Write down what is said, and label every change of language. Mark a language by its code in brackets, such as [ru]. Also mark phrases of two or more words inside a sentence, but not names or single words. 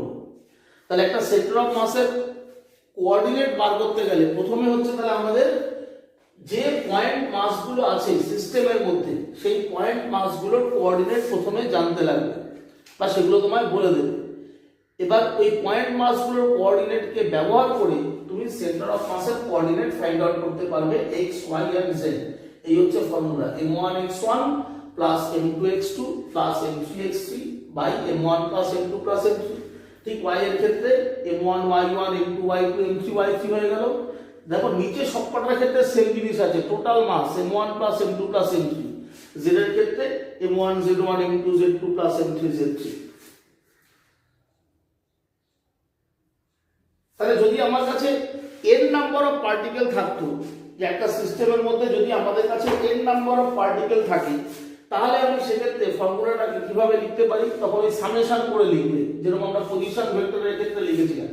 [bn] তাহলে একটা [en] center of mass [bn] কোঅর্ডিনেট বার করতে গেলে প্রথমে হচ্ছে তাহলে আমাদের যে [en] point mass [bn] আছে সিস্টেমের মধ্যে সেই [en] point mass [bn] কোঅর্ডিনেট প্রথমে জানতে লাগবে বা সেগুলো তোমায় বলে দেবে। এবার ওই [en] point mass [bn] কোঅর্ডিনেটকে ব্যবহার করে তুমি [en] center of mass [bn] কোঅর্ডিনেট [en] find out [bn] করতে পারবে [en] x y and z। [bn] এই হচ্ছে ফর্মুলা [en] m1x1 plus m2x2 plus m3x3 by m1 plus m2 plus m3। [bn] ঠিক y এর ক্ষেত্রে m1 y1 m2 y2 m3 y3 হয়ে গেল। দেখো নিচে সবকটার ক্ষেত্রে সেম জিনিস আছে, [en] total mass m1 plus m2 plus m3। [bn] z এর ক্ষেত্রে m1 z1 m2 z2 plus m3 z3। তাহলে যদি আমার কাছে n [en] number of particle [bn] থাকতো, যে একটা সিস্টেমের মধ্যে যদি আমাদের কাছে n [en] number of particle [bn] থাকে, তাহলে আমি সেক্ষেত্রে ফর্মুলাটাকে কিভাবে লিখতে পারি, তখন ওই সামেশন করে লিখবে, যেরকম আমরা [en] position vector [bn] ক্ষেত্রে লিখেছিলাম।